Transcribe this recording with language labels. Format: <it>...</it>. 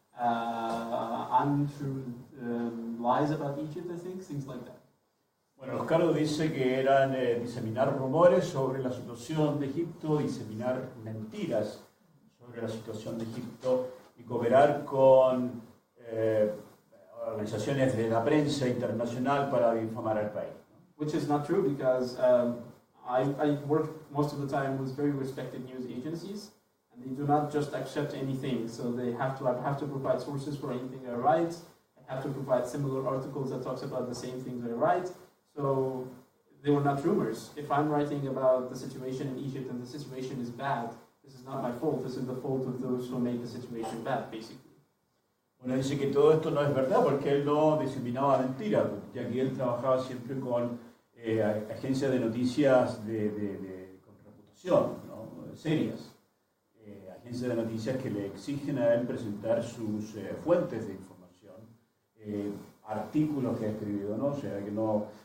<en>untrue lies about Egypt, I think, things like that.</en> <es>Bueno, los cargos dice que eran diseminar rumores sobre la situación de Egipto, diseminar mentiras sobre la situación de Egipto y cooperar con organizaciones de la prensa internacional para difamar al país.</es> <en>Which is not true because I work most of the time with very respected news agencies, and they do not just accept anything. So they have to provide sources for anything I write. I have to provide similar articles that talks about the same things I write. So they were not rumors. If I'm writing about the situation in Egypt and the situation is bad, this is not my fault. This is the fault of those who make the situation bad, basically.</en> <es>Bueno, dice que todo esto no es verdad porque él no diseminaba mentiras, ya que él trabajaba siempre con agencias de noticias con reputación, ¿no? Serias. Agencias de noticias que le exigen a él presentar sus fuentes de información, artículos que ha escribido, ¿no? O sea, que no...</es>